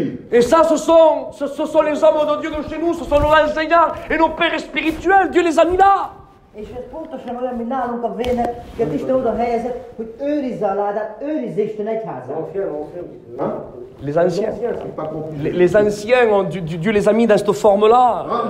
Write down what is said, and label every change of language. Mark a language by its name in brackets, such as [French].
[French] Et ça, ce sont les hommes de Dieu de chez nous, ce sont nos enseignants et nos pères spirituels. Dieu les a mis là. [Hungarian] és ez pontosan olyan, mint nálunk a vének, hogy Isten oda helyezett, hogy őrizze a ládát, őrizze Isten egyházát. [French] Les anciens. Les anciens, Dieu les a mis dans cette forme-là.